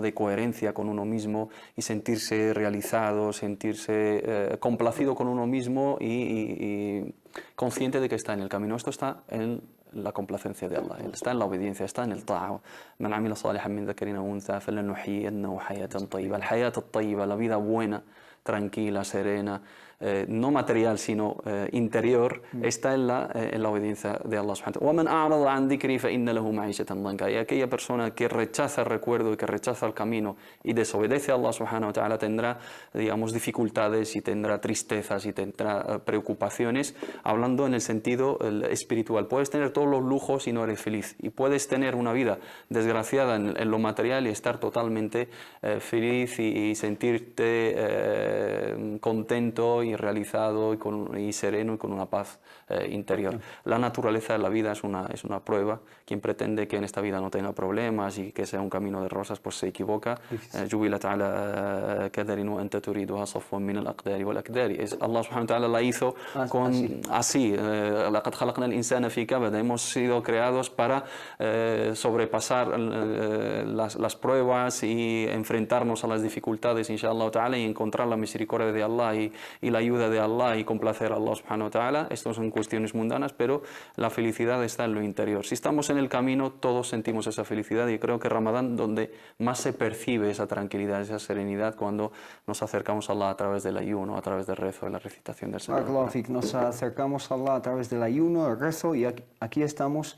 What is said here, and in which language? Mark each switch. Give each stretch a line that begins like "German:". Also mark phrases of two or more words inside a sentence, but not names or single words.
Spanish: De coherencia con uno mismo y sentirse realizado, sentirse complacido con uno mismo y consciente de que está en el camino. Esto está en la complacencia de Allah, está en la obediencia, está en el ta'a.
Arabic: من عمل صالحا من ذكر أو أنثى فلنحيينه حياة طيبة. El الحياة الطيبة,
Spanish: la vida buena, tranquila, serena, no material sino interior, está en la obediencia de Allah
Arabic: سبحانه وتعالى. وَمَنْ أَعْرَضَ عَنْ ذِكْرِي فَإِنَّ لَهُ مَعِيشَةً ضَنْكًا.
Spanish: Y aquella persona que rechaza el recuerdo y que rechaza el camino y desobedece a Allah
Arabic: سبحانه وتعالى
Spanish: tendrá, digamos, dificultades y tendrá tristezas y tendrá preocupaciones, hablando en el sentido espiritual. Puedes tener todos los lujos y no eres feliz, y puedes tener una vida desgraciada en lo material y estar totalmente feliz y sentirte contento y realizado y sereno y con una paz interior. La naturaleza de la vida es una prueba. Quien pretende que en esta vida no tenga problemas y que sea un camino de rosas, pues se equivoca. Allah
Arabic: سبحانه وتعالى
Spanish: la hizo así. Hemos sido creados para sobrepasar las pruebas y enfrentarnos a las dificultades,
Arabic: إن شاء الله تعالى,
Spanish: y encontrar la misericordia de Allah y la ayuda de Allah y complacer a Allah
Arabic: سبحانه وتعالى.
Spanish: Esto son cuestiones mundanas, pero la felicidad está en lo interior. Si estamos en el camino, todos sentimos esa felicidad, y creo que Ramadán donde más se percibe esa tranquilidad, esa serenidad, cuando nos acercamos a Allah a través del ayuno, a través del rezo, de la recitación del Señor. Nos acercamos a Allah a través del ayuno, el rezo, y aquí estamos.